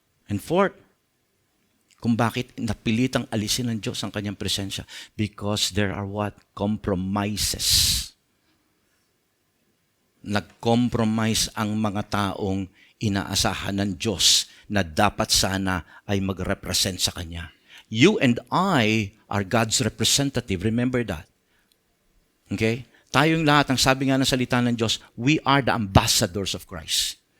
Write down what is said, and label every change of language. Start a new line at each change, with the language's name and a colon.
English: And fourth,
Filipino: kung bakit napilitang alisin ng Diyos ang kanyang presensya?
English: Because there are what? Compromises.
Filipino: Nag-compromise ang mga taong inaasahan ng Diyos na dapat sana ay mag-represent sa Kanya.
English: You and I are God's representative. Remember that. Okay?
Filipino: Tayong lahat, ang sabi nga ng salita ng Diyos,
English: we are the ambassadors of Christ.